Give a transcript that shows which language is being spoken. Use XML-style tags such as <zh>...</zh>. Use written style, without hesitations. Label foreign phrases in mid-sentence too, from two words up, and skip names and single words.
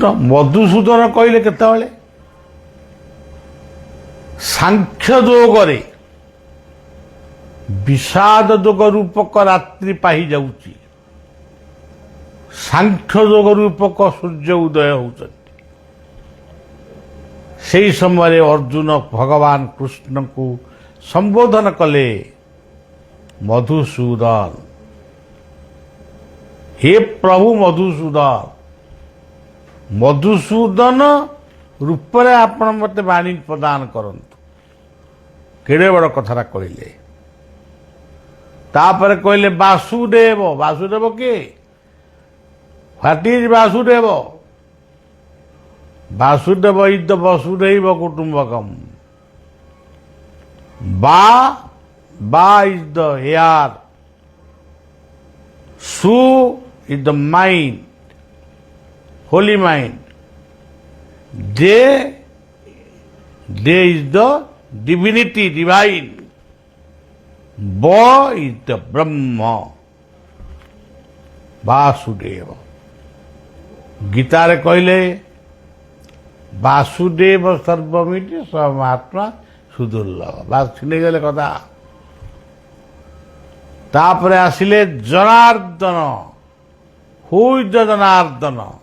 <or>ମଧୁସୂଦନ କହଲେ କେତେବେଳେ ସାଂଖ୍ୟ ଯୋଗରେ ବିଷାଦ ଯୋଗ ରୂପକ ରାତ୍ରି ପାହି ଯାଉଛି, ସାଂଖ୍ୟ ଯୋଗ ରୂପକ ସୂର୍ଯ୍ୟ ଉଦୟ ହେଉଛନ୍। ସେହି ସମୟରେ ଅର୍ଜୁନ ଭଗବାନ କୃଷ୍ଣଙ୍କୁ ସମ୍ବୋଧନ କଲେ ମଧୁସୂଦନ, ହେ ପ୍ରଭୁ ମଧୁସୂଦନ, ମଧୁସୂଦନ ରୂପରେ ଆପଣ ମୋତେ ବାଣୀ ପ୍ରଦାନ କରନ୍ତୁ। କେଡ଼େ ବଡ଼ କଥାଟା କହିଲେ। ତାପରେ କହିଲେ ବାସୁଦେବ।</or> <en>ବାସୁଦେବ କିଏ? what is Vasudeva? Vasudeva is the</en> <sa>ବସୁଧୈବ କୁଟୁମ୍ବକମ୍।</sa> <en>Ba is the air, Su is the mind, holy mind. They is the divinity, divine. Ba is the Brahma, Vasudeva.</en> <or>ଗୀତାରେ କହିଲେ</or> <sa>ବାସୁଦେବ ସର୍ବମିତି ସମାତ୍ମା ସୁଦୁର୍ଲଭ।</sa> <or>ବାସ୍ ନେଇଗଲେ କଥା। ତାପରେ ଆସିଲେ ଜନାର୍ଦ୍ଦନ।</or> <en>who is the Janardana?</en>